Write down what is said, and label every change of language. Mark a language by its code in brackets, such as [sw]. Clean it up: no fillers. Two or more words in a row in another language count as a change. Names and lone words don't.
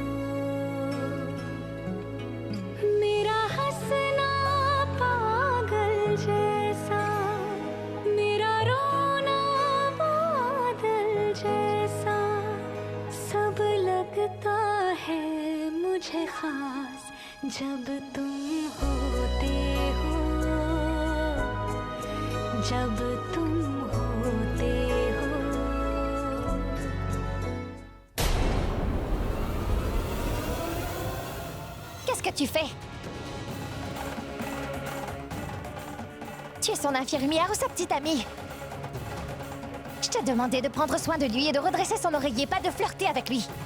[hi] मेरा हंसना पागल जैसा मेरा रोना बादल जैसा सब लगता है मुझे खास जब तुम होते हो जब तुम होते हो [fr] Qu'est-ce que tu fais? Tu es son infirmière ou sa petite amie? Je t'ai demandé de prendre soin de lui et de redresser son oreiller, pas de flirter avec lui.